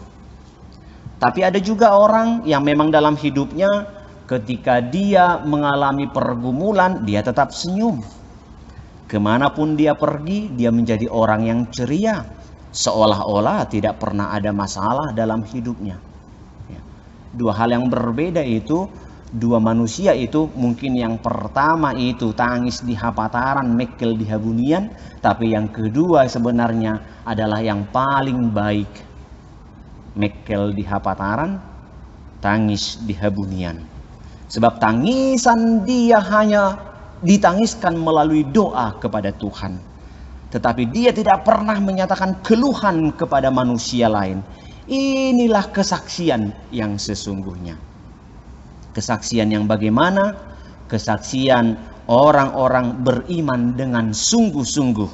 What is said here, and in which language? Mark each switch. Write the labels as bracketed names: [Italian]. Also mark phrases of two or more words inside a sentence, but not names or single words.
[Indonesian] Tapi ada juga orang yang memang dalam hidupnya ketika dia mengalami pergumulan, dia tetap senyum. Kemanapun dia pergi, dia menjadi orang yang ceria. Seolah-olah tidak pernah ada masalah dalam hidupnya. Dua hal yang berbeda itu, dua manusia itu, mungkin yang pertama itu [Batak Toba] tangis di hapataran, mekel di habunian. [Indonesian] Tapi yang kedua sebenarnya adalah yang paling baik. [Batak Toba] Mekel di hapataran, tangis di habunian. [Indonesian] Sebab tangisan dia hanya ditangiskan melalui doa kepada Tuhan. Tetapi dia tidak pernah menyatakan keluhan kepada manusia lain. Inilah kesaksian yang sesungguhnya. Kesaksian yang bagaimana? Kesaksian orang-orang beriman dengan sungguh-sungguh.